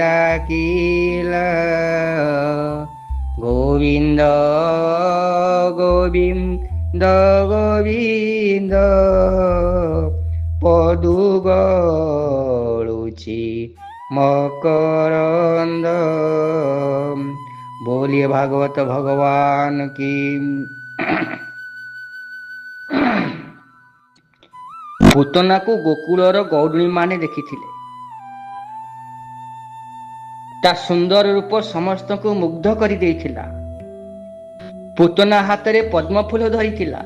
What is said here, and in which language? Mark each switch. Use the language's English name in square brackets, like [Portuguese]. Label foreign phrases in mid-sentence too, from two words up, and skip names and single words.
[Odia] ଡାକିଲା, ଗୋବିନ୍ଦ ଗୋବିନ୍ଦ ଗୋବିନ୍ଦ ଗୋବିନ୍ଦ ପଦୁ ଗଳୁଛି ମକରନ୍ଦ। [Hindi] बोलिए भागवत भगवान की। [Odia] ପୁତନା କୁ ଗୋକୁଳର ଗୌଡ଼ୁଣୀ ମାନେ ଦେଖିଥିଲେ। ତା ସୁନ୍ଦର ରୂପ ସମସ୍ତଙ୍କୁ ମୁଗ୍ଧ କରିଦେଇଥିଲା। ପୁତନା ହାତରେ ପଦ୍ମଫୁଲ ଧରିଥିଲା।